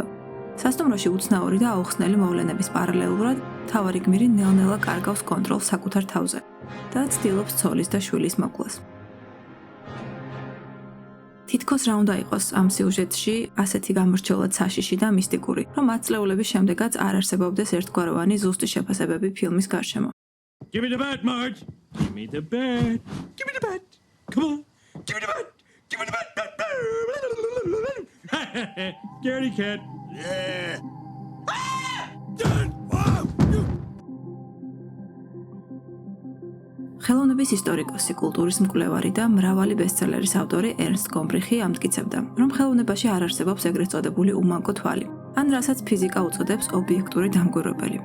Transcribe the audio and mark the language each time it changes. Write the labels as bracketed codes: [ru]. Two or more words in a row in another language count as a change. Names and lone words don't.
[ka] სასტუმროში უცნაური და აუხსნელი მოვლენების პარალელურად მთავარი გმირი ნელ-ნელა კარგავს კონტროლს საკუთარ თავზე და ცდილობს ცოლის და შვილის მოკლას. თითქოს რა უნდა იყოს ამ სიუჟეტში ასეთი გამორჩეულად საშიში და მისტიკური, რომ ათწლეულების შემდეგაც არ არსებობდეს ერთგვაროვანი ზუსტი შეფასებები ფილმის გარშემო. [en] Give me the bat, Marge. Give me the bat. Give me the bat. Come on. Give me the bat. Give me the bat. Scaredy cat. Yeah. [ka] ხელოვნების ისტორიკოსი, კულტურის მკვლევარი და მრავალი ბესტსელერის ავტორი ერნსტ გომბრიხი ამტკიცებდა, რომ ხელოვნებაში არ არსებობს ეგრეთ წოდებული უმანკო თვალი, ან რასაც ფიზიკა უწოდებს ობიექტური დამკვირვებელი.